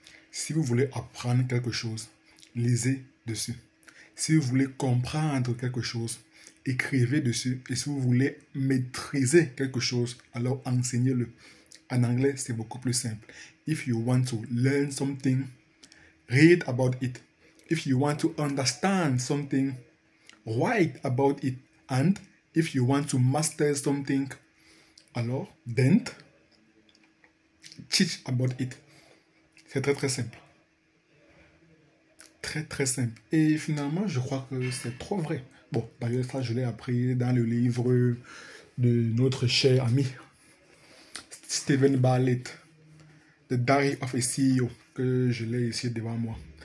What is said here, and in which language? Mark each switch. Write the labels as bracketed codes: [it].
[fr] Si vous voulez apprendre quelque chose, lisez dessus. Si vous voulez comprendre quelque chose, écrivez dessus. Et si vous voulez maîtriser quelque chose, alors enseignez-le. En anglais, c'est beaucoup plus simple. [en] If you want to learn something, read about it. If you want to understand something, write about it. And if you want to master something, alors, then, teach about it. [fr] C'est très très simple. Très très simple. Et finalement, je crois que c'est trop vrai. Bon, d'ailleurs, ça, je l'ai appris dans le livre de notre cher ami Stephen Bartlett, The Diary of a CEO, que je l'ai ici devant moi.